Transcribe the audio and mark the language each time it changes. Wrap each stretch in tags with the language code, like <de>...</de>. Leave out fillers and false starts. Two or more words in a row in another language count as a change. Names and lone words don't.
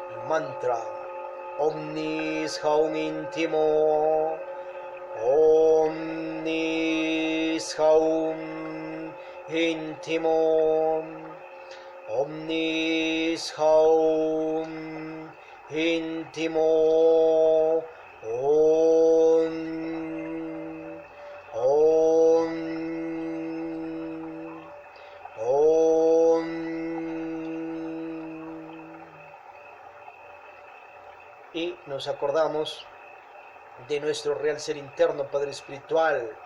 <es>mantra. Omnis haum intimo, omnis haum intimo, omnis haum intimo, y nos acordamos de nuestro real ser interno, Padre Espiritual.</es>